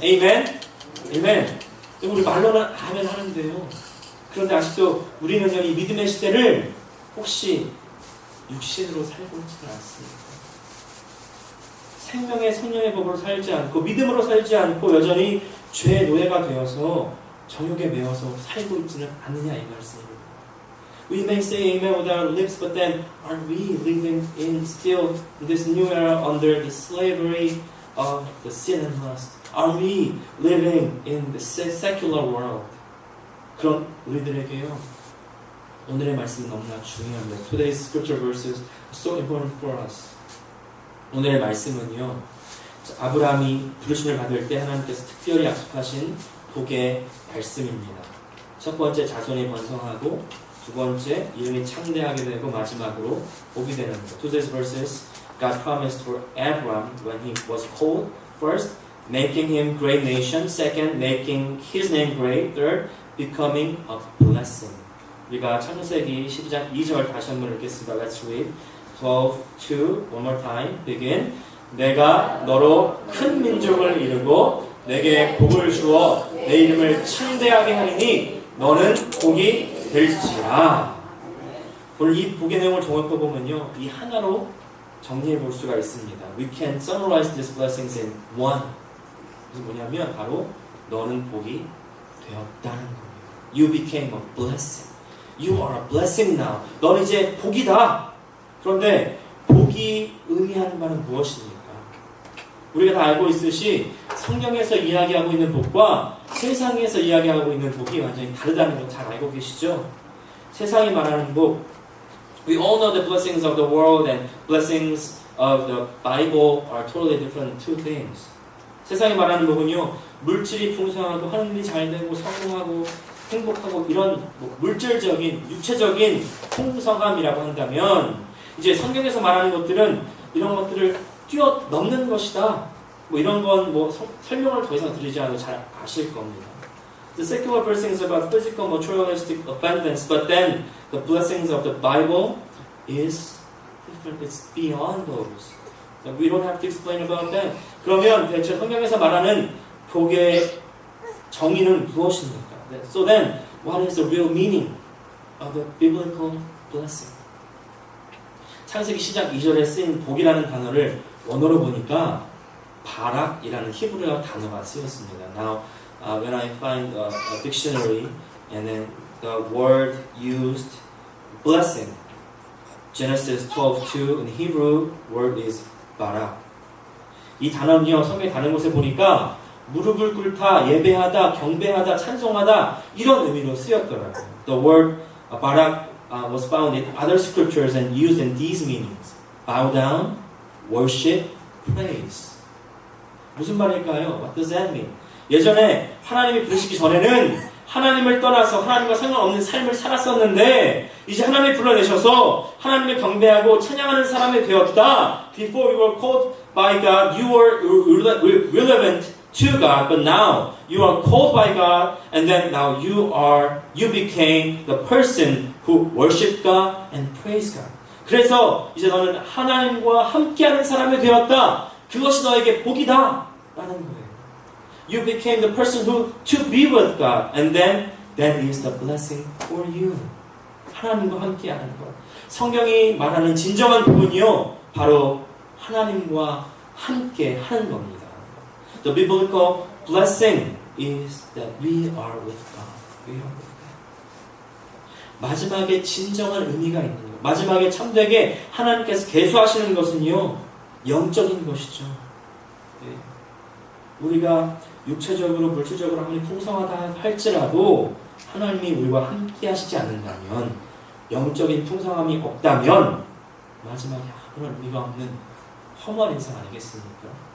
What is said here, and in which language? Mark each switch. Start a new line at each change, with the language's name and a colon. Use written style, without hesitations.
English: Amen? Amen.
Korean: 우리 말로는 아멘 하는데요. 그런데 아직도 우리는 이 믿음의 시대를 혹시 육신으로 살고 있지는 않습니다. 생명의 성령의 법으로 살지 않고, 믿음으로 살지 않고 여전히 죄의 노예가 되어서 정욕에 매어서 살고 있지는 않느냐, 이 말씀입니다.
English: We may say amen with our lips, but then are we living in still in this new era under the slavery of the sin and lust? Are we living in the secular world?
Korean: 그런 우리들에게요, 오늘의 말씀은 너무나 중요합니다.
English: Today's scripture verses are so important for us.
Korean: 오늘의 말씀은요, 아브라함이 부르심을 받을 때 하나님께서 특별히 약속하신 복의 말씀입니다. 첫 번째 자손이 번성하고, 두 번째 이름이 창대하게 되고, 마지막으로 복이 되는 것.
English: Today's verses God promised for Abraham when he was called. First, making him great nation. Second, making his name great. Third, becoming a blessing.
Korean: 우리가 창세기 12장 2절 다시 한번 읽겠습니다.
English: Let's read. 12, one more time. Begin.
Korean: 내가 너로 큰 민족을 이루고 내게 복을 주어 내 이름을 창대하게 하리니 너는 복이 될지라. 오늘 이 복의 내용을 종합해 보면요, 이 하나로 정리해 볼 수가 있습니다.
English: We can summarize these blessings in one.
Korean: 그래서 뭐냐면 바로 너는 복이 되었다는 겁니다.
English: You became a blessing. You are a blessing now.
Korean: 너는 이제 복이다. 그런데 복이 의미하는 바는 무엇입니까? 우리가 다 알고 있듯이 성경에서 이야기하고 있는 복과 세상에서 이야기하고 있는 복이 완전히 다르다는 걸 잘 알고 계시죠? 세상이 말하는 복,
English: we all know the blessings of the world and blessings of the Bible are totally different two things.
Korean: 세상이 말하는 복은요, 물질이 풍성하고 하늘이 잘 되고 성공하고 행복하고 이런 물질적인, 육체적인 풍성함이라고 한다면, 이제 성경에서 말하는 것들은 이런 것들을 뛰어넘는 것이다. 뭐 이런 건 뭐 설명을 더 이상 드리지 않아도 잘 아실 겁니다.
English: The secular blessings about physical, materialistic abundance, but then the blessings of the Bible is different. It's beyond those. We don't have to explain about that.
Korean: 그러면 대체 성경에서 말하는 복의 정의는 무엇입니까?
English: So then, what is the real meaning of the biblical blessing?
Korean: 창세기 시작 2절에 쓰인 복이라는 단어를 원어로 보니까 바락이라는 히브리어 단어가 쓰였습니다.
English: Now, when I find a dictionary and then the word used blessing, Genesis 12:2 in Hebrew word is barak.
Korean: 이 단어는요, 성경에 다른 곳에 보니까 무릎을 꿇다, 예배하다, 경배하다, 찬송하다 이런 의미로 쓰였더라고요.
English: The word barak was found in other scriptures and used in these meanings. Bow down, worship, praise.
Korean: 무슨 말일까요?
English: What does that mean?
Korean: 예전에 하나님이 부르시기 전에는 하나님을 떠나서 하나님과 상관없는 삶을 살았었는데 이제 하나님이 불러내셔서 하나님을 경배하고 찬양하는 사람이 되었다.
English: Before you were called by God, you were relevant to God, but now you are called by God, and then now you became the person who worship God and praise God.
Korean: 그래서 이제 너는 하나님과 함께하는 사람이 되었다. 그것이 너에게 복이다 라는 거예요.
English: You became the person who to be with God, and then that is the blessing for you.
Korean: 하나님과 함께하는 것. 성경이 말하는 진정한 복은요, 바로 하나님과 함께하는 겁니다.
English: The biblical blessing is that we are with God. We are with God.
Korean: 마지막에 진정한 의미가 있는 것. 마지막에 참되게 하나님께서 계수하시는 것은요, 영적인 것이죠. 네. 우리가 육체적으로, 물질적으로 아무리 풍성하다 할지라도 하나님이 우리와 함께 하시지 않는다면, 영적인 풍성함이 없다면 마지막에 아무런 의미가 없는 험한 인생 아니겠습니까?